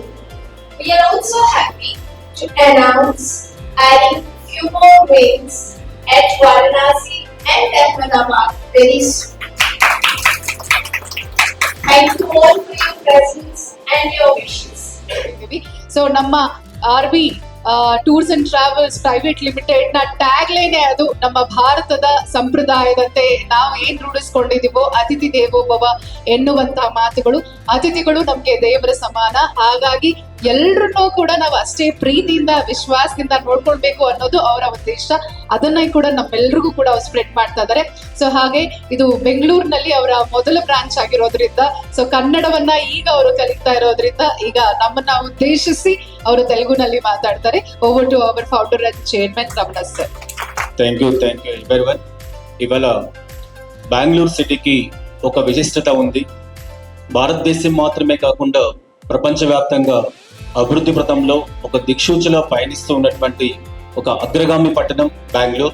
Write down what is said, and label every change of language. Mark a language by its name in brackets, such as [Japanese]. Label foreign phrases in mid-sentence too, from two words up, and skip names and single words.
[English] We are also happy to announce adding few more wings at Varanasi and Ahmedabad very soon. Thank you all for your presence and your wishes. [Kannada] So ನಮ್ಮ RV ಟೂರ್ಸ್ ಅಂಡ್ ಟ್ರಾವೆಲ್ಸ್ ಪ್ರೈವೇಟ್ ಲಿಮಿಟೆಡ್ ನ [English] tag line [Kannada] ಅದು. ನಮ್ಮ ಭಾರತದ ಸಂಪ್ರದಾಯದಂತೆ ನಾವು ಏನ್ ರೂಢಿಸ್ಕೊಂಡಿದೀವೋ [Sanskrit] ಅತಿಥಿ ದೇವೋ ಭವ [Kannada] ಎನ್ನುವಂತಹ ಮಾತುಗಳು. ಅತಿಥಿಗಳು ನಮ್ಗೆ ದೇವರ ಸಮಾನ. ಹಾಗಾಗಿ ಎಲ್ರನ್ನೂ ಕೂಡ ನಾವು ಅಷ್ಟೇ ಪ್ರೀತಿಯಿಂದ, ವಿಶ್ವಾಸದಿಂದ ನೋಡ್ಕೊಳ್ಬೇಕು ಅನ್ನೋದು ಅವರ ಉದ್ದೇಶ. ಅದನ್ನ ಕೂಡ ನಮ್ಮೆಲ್ರಿಗೂ ಕೂಡ ಅವ್ರು ಸ್ಪ್ರೆಡ್ ಮಾಡ್ತಾ ಇದ್ದಾರೆ. ಸೊ ಹಾಗೆ ಇದು ಬೆಂಗಳೂರಿನಲ್ಲಿ ಅವರ ಮೊದಲ ಬ್ರಾಂಚ್ ಆಗಿರೋದ್ರಿಂದ, ಸೊ ಕನ್ನಡವನ್ನ ಈಗ ಅವರು ಕಲಿತಾ ಇರೋದ್ರಿಂದ ಈಗ ನಮ್ಮನ್ನ ಉದ್ದೇಶಿಸಿ ಅವರು ತೆಲುಗುನಲ್ಲಿ ಮಾತಾಡ್ತಾರೆ. [English] Over to our founder and chairman Ramana sir. Thank you everyone. [Telugu] ఇవాళ బెంగళూరు సిటీకి ఒక విశిష్టత ఉంది. భారతదేశం మాత్రమే కాకుండా ప్రపంచవ్యాప్తంగా అభివృద్ధి పథంలో ఒక దిక్సూచిలా పయనిస్తూ ఉన్నటువంటి ఒక అగ్రగామి పట్టణం బెంగళూరు.